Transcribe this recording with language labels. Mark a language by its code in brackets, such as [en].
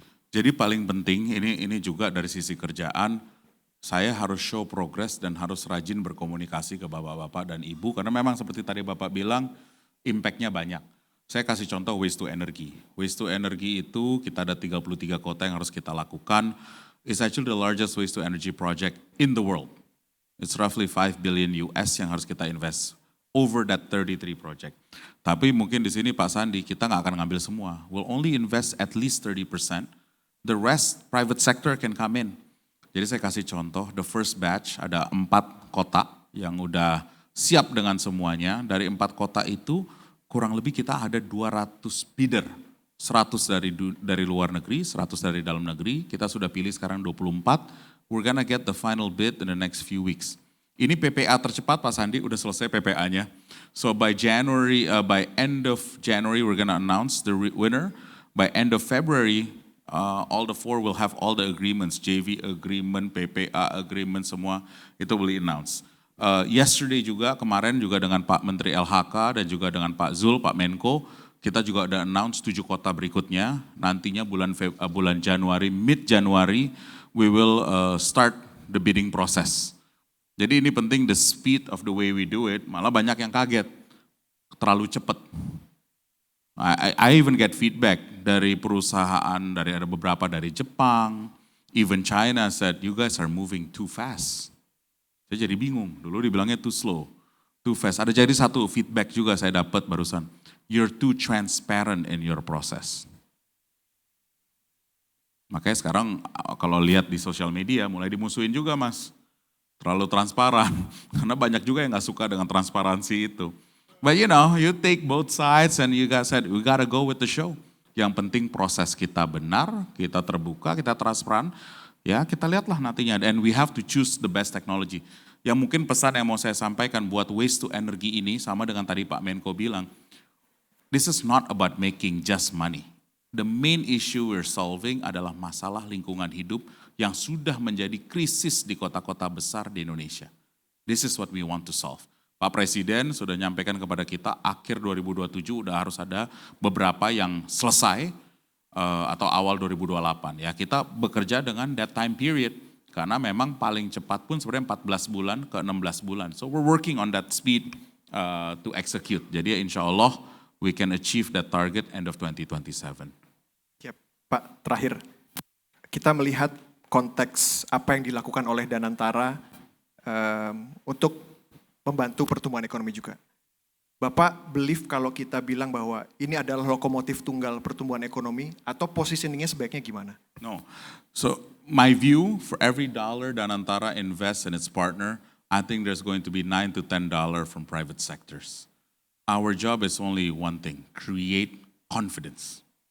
[id] Jadi paling penting, ini juga dari sisi kerjaan, saya harus [en] show progress [id] dan harus rajin berkomunikasi ke bapak-bapak dan ibu, karena memang seperti tadi Bapak bilang, impact-nya banyak. Saya kasih contoh waste to energy. Waste to energy itu kita ada 33 kota yang harus kita lakukan. [en] It's actually the largest waste to energy project in the world. It's roughly 5 billion US [id] yang harus kita invest [en] over that 33 project. [id] Tapi mungkin di sini Pak Sandi, kita nggak akan ngambil semua. [en] We'll only invest at least 30%. The rest, private sector can come in. [id] Jadi saya kasih contoh, [en] the first batch [id] ada 4 kota yang udah siap dengan semuanya. Dari 4 kota itu, kurang lebih kita ada 200 bidder. 100 dari luar negeri, 100 dari dalam negeri. Kita sudah pilih sekarang 24. [en] We're gonna get the final bid in the next few weeks. [id] Ini PPA tercepat Pak Sandi, udah selesai PPA-nya. [en] So by end of January we're gonna announce the winner. By end of February, all the 4 will have all the agreements, JV agreement, PPA agreement, [id] semua itu [en] will be announced. [id] Yesterday juga, kemarin juga dengan Pak Menteri LHK dan juga dengan Pak Zul, Pak Menko, kita juga ada announce 7 kota berikutnya. Nantinya bulan Januari, [en] mid Januari, we will start the bidding process. [id] Jadi ini penting, [en] the speed of the way we do it, [id] malah banyak yang kaget, terlalu cepat. [en] I even get feedback [id] dari perusahaan, ada beberapa dari Jepang, [en] Even China said, you guys are moving too fast. [id] Saya jadi bingung, dulu dibilangnya [en] too slow, too fast. [id] Ada jadi satu feedback juga saya dapat barusan, [en] you're too transparent in your process. [id] Makanya sekarang kalau lihat di sosial media mulai dimusuhin juga mas, terlalu transparan. Karena banyak juga yang gak suka dengan transparansi itu. [en] But you know, you take both sides and you guys said, we gotta go with the show. [id] Yang penting proses kita benar, kita terbuka, kita transparan. Ya kita lihatlah nantinya. [en] And we have to choose the best technology. [id] Yang mungkin pesan yang mau saya sampaikan buat waste to energy ini sama dengan tadi Pak Menko bilang. [en] This is not about making just money. The main issue we're solving [id] adalah masalah lingkungan hidup yang sudah menjadi krisis di kota-kota besar di Indonesia. [en] This is what we want to solve. [id] Pak Presiden sudah nyampaikan kepada kita akhir 2027 udah harus ada beberapa yang selesai atau awal 2028. Ya kita bekerja dengan [en] that time period [id] karena memang paling cepat pun sebenarnya 14 bulan ke 16 bulan. [en] So we're working on that speed to execute. [id] Jadi insya Allah [en] we can achieve that target end of 2027. [id] Ya, Pak, terakhir kita melihat konteks apa yang dilakukan oleh Danantara untuk membantu pertumbuhan ekonomi juga. Bapak believe kalau kita bilang bahwa ini adalah lokomotif tunggal pertumbuhan ekonomi atau positioningnya sebaiknya gimana? [en] No. So my view for every dollar Danantara invests in its partner, I think there's going to be $9 to $10 from private sectors. Our job is only one thing, create confidence.